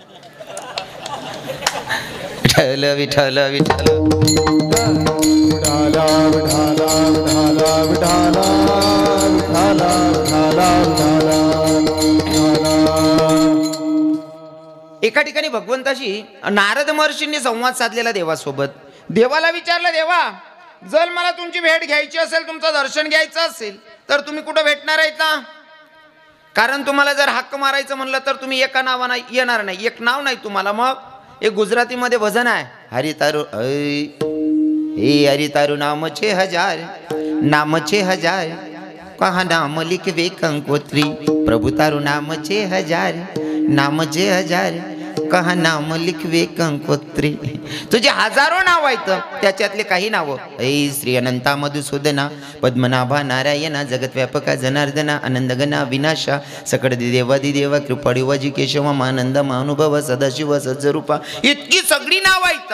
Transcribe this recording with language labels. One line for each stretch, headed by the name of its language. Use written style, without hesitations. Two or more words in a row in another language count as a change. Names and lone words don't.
Marathi: विठ्ठल विठ्ठल विठ्ठल एका ठिकाणी भगवंताशी नारद महर्षींनी संवाद साधलेला देवासोबत. देवाला विचारलं, देवा जर मला तुमची भेट घ्यायची असेल, तुमचं दर्शन घ्यायचं असेल तर तुम्ही कुठं भेटणार आहेत ना? कारण तुम्हाला जर हक्क मारायचं म्हणलं तर तुम्ही एका नावानं येणार नाही, एक नाव नाही तुम्हाला. मग एक गुजरातीमध्ये भजन आहे,
Gujarati: હરી તારૂ હરી તારૂ નામચે હજાર, નામચે હજાર, કહા નામ લિખવે કંકોત્રી, પ્રભુ તારૂ નામચે હજાર, નામચે હજાર, કહા નામ લિખવે કંકોત્રી.
Marathi: तुझे हजारो नाव आहेत, त्याच्यातले काही नाव ऐ श्री अनंता मधुसूदना, पद्मनाभा नारायणा, जगतव्यापका जनार्दना, आनंदगना विनाशा, सकळ देवादी देवा, कृपाळी वाजी केशव, मानंद महानुभव, सदाशिव सज्जरूपा. इतकी सगळी नाव आहेत.